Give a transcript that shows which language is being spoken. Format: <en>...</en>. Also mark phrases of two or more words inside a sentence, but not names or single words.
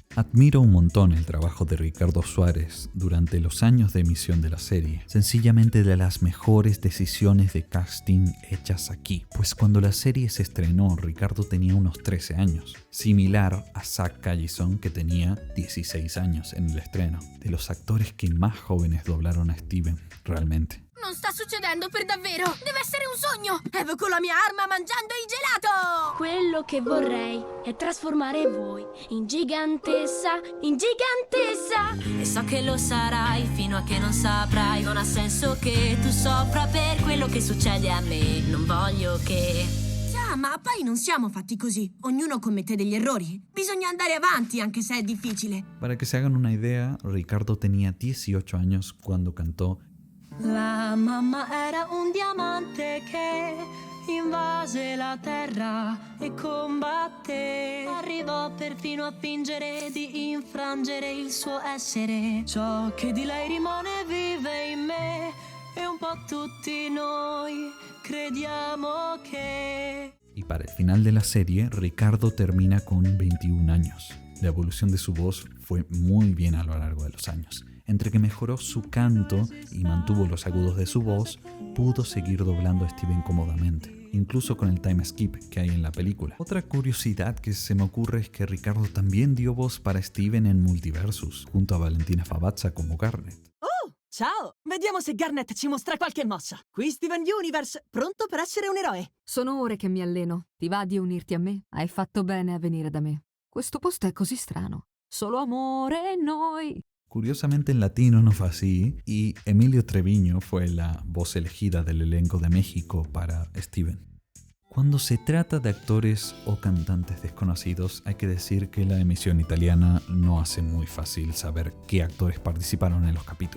<es>Admiro un montón el trabajo de Ricardo Suárez durante los años de emisión de la serie, sencillamente de las mejores decisiones de casting hechas aquí, pues cuando la serie se estrenó Ricardo tenía unos 13 años, similar a Zach Callison que tenía 16 años en el estreno, de los actores que más jóvenes doblaron a Steven, realmente.</es> <it>Non sta succedendo per davvero! Deve essere un sogno! Evoco la mia arma mangiando il gelato! Quello che vorrei è trasformare voi in gigantessa, in gigantessa. E so che lo sarai fino a che non saprai. Non ha senso che tu soffra per quello che succede a me. Non voglio che... Ah, ma poi non siamo fatti così. Ognuno commette degli errori. Bisogna andare avanti anche se è difficile.</it> <es>Para que se hagan una idea, Ricardo tenía 18 años cuando cantó</es> <it>La mamma era un diamante che invase la terra e combatté. Arrivò perfino a fingere di infrangere il suo essere. Ciò che di lei rimane vive in me e un po' tutti noi crediamo che...</it> <es>Y para el final de la serie, Ricardo termina con 21 años. La evolución de su voz fue muy bien a lo largo de los años. Entre que mejoró su canto y mantuvo los agudos de su voz, pudo seguir doblando a Steven cómodamente, incluso con el</es> <en>time skip</en> <es>que hay en la película. Otra curiosidad que se me ocurre es que Ricardo también dio voz para Steven en Multiversus, junto a Valentina Fabazza como Garnet.</es> <it>Oh, ciao! Vediamo se Garnet ci mostra qualche mossa. Qui Steven Universe, pronto per essere un eroe. Sono ore che mi alleno. Ti va di unirti a me? Hai fatto bene a venire da me. Questo posto è così strano. Solo amore e noi.</it> <es>Curiosamente en latino no fue así, y Emilio Treviño fue la voz elegida del elenco de México para Steven. Cuando se trata de actores o cantantes desconocidos, hay que decir que la emisión italiana no hace muy fácil saber qué actores participaron en los capítulos.</es>